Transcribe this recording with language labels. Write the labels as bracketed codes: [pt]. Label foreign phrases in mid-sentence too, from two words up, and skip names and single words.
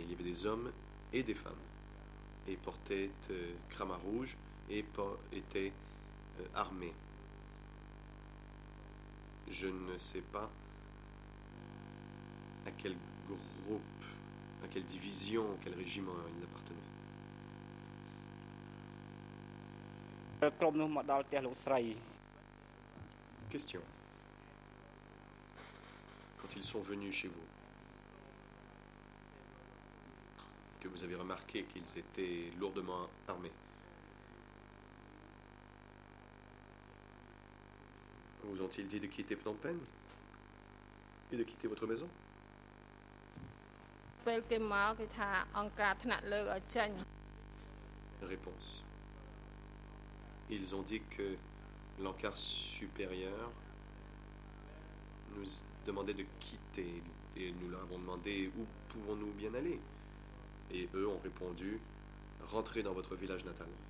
[fr] Il y avait des hommes et des femmes. Et ils portaient crama rouge et étaient armés. Je ne sais pas à quel groupe, à quelle division, quel régiment ils appartenaient. [km] ក្រុមនោះមកដល់ផ្ទះលោកស្រី [fr] Question. Quand ils sont venus chez vous, que vous avez remarqué qu'ils étaient lourdement armés, vous ont-ils dit de quitter Phnom Penh et de quitter votre maison? [km] ពេលគេមកគេថាអង្គការថ្នាក់លើឲ្យចេញ [fr] Réponse. Ils ont dit que l'encart supérieur nous demandait de quitter et nous leur avons demandé où pouvons-nous bien aller. Et eux ont répondu, rentrez dans votre village natal.